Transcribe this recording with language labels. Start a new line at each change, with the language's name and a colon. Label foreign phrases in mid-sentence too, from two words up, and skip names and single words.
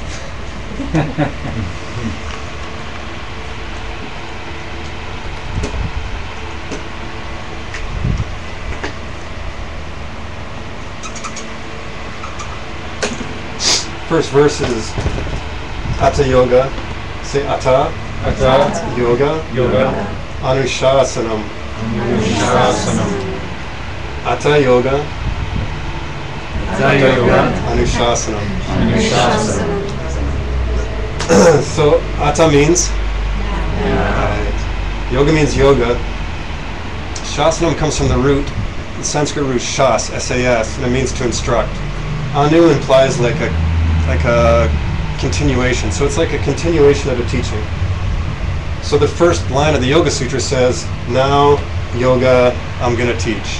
English: First verse is
Sanskrit: Atta Yoga. Say Atta. Atta Yoga. Yoga. Anushasanam. Anushasanam. Atta Yoga. Atta Yoga. Anushasanam. Anushasanam.
English: So Atta means yoga means yoga. Shasanam comes from the Sanskrit root shas, S-A-S, and it means to instruct. Anu implies like a continuation. So it's like a continuation of a teaching. So the first line of the Yoga Sutra says, now yoga, I'm going to teach.